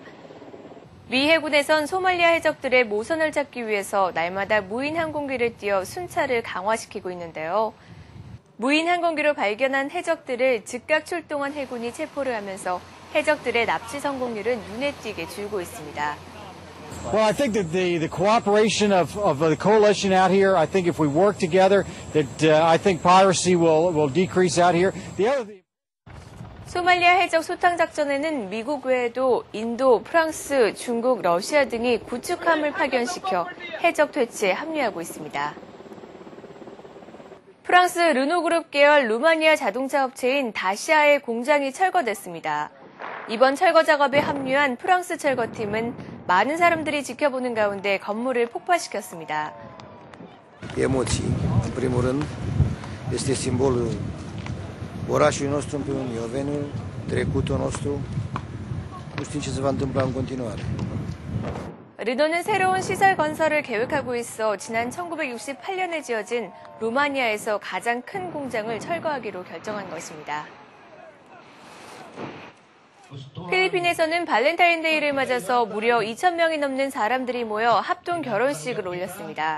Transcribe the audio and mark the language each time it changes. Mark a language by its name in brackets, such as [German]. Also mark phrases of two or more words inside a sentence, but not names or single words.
[Korean] 미 해군에선 소말리아 해적들의 모선을 찾기 위해서 날마다 무인 항공기를 띄워 순찰을 강화시키고 있는데요. 무인 항공기로 발견한 해적들을 즉각 출동한 해군이 체포를 하면서 해적들의 납치 성공률은 눈에 띄게 줄고 있습니다. [English] Well, I think that the cooperation of the coalition out here, I think if we work together, that I think piracy will decrease out here. [Korean] 소말리아 해적 소탕 작전에는 미국 외에도 인도, 프랑스, 중국, 러시아 등이 구축함을 파견시켜 해적 퇴치에 합류하고 있습니다. 프랑스 르노그룹 계열 루마니아 자동차 업체인 다시아의 공장이 철거됐습니다. 이번 철거 작업에 합류한 프랑스 철거팀은 많은 사람들이 지켜보는 가운데 건물을 폭파시켰습니다. [Romanian] Emoții. În primul rând, este simbolul orașului nostru împreună Iovenul, trecutul nostru. Nu știm ce se va întâmpla în continuare. [Korean] 르노는 새로운 시설 건설을 계획하고 있어 지난 1968년에 지어진 루마니아에서 가장 큰 공장을 철거하기로 결정한 것입니다. 필리핀에서는 발렌타인데이를 맞아서 무려 2,000명이 넘는 사람들이 모여 합동 결혼식을 올렸습니다.